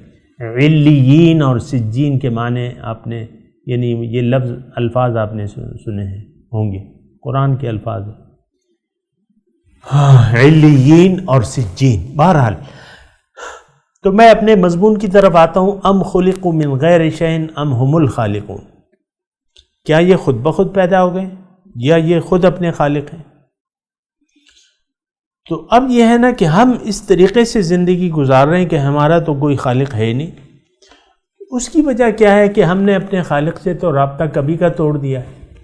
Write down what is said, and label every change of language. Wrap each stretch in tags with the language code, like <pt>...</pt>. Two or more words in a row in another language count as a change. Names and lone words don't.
<ur>علیین اور سجین کے معنی آپ نے، یعنی یہ لفظ الفاظ آپ نے سنے ہیں ہوں گے، قرآن کے الفاظ ہیں، علیین اور سجین۔ بہرحال تو میں اپنے مضمون کی طرف آتا ہوں،</ur> <ar>ام خلقوا من غیر شیء ام هم الخالقون،</ar> <ur>کیا یہ خود بخود پیدا ہو گئے یا یہ خود اپنے خالق ہیں؟ تو اب یہ ہے نا کہ ہم اس طریقے سے زندگی گزار رہے ہیں کہ ہمارا تو کوئی خالق ہے نہیں۔ اس کی وجہ کیا ہے کہ ہم نے اپنے خالق سے تو رابطہ کبھی کا توڑ دیا ہے۔</ur>